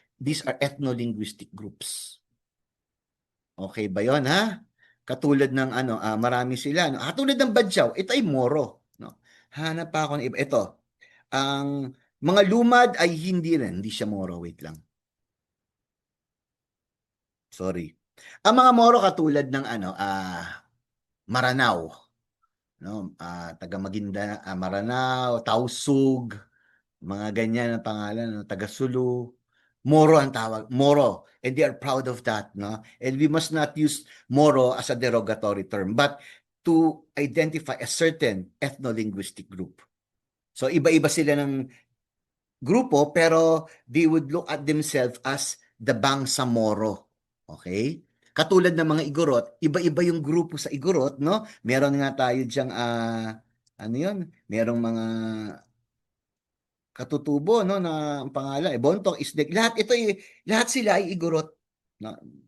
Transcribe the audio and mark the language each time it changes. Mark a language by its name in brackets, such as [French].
[English] These are ethno-linguistic groups. [Filipino] Okay ba yon ha? Katulad ng ano, marami sila. No? Katulad ng Badyaw, ito ay Moro. No? Hanap pa ako ng iba. Ito, ang mga lumad ay hindi rin. Hindi siya Moro. Wait lang. Sorry. Ang mga Moro katulad ng ano, Maranao. No? Taga Maguindanao, Maranao, Tausug, mga ganyan ang pangalan, no? Taga Sulu. Moro ang tawag, Moro. [English] And they are proud of that, no? And we must not use Moro as a derogatory term, but to identify a certain ethno-linguistic group. [Filipino] So iba-iba sila ng grupo, pero [English] they would look at themselves as the Bangsamoro. Okay? [Filipino] Katulad ng mga Igorot, iba-iba yung grupo sa Igorot, no? Meron nga tayo diyang, ano yun? Merong mga katutubo, no, na ang pangalan, Bontong, Isdek, lahat ito, lahat sila ay Igorot. No?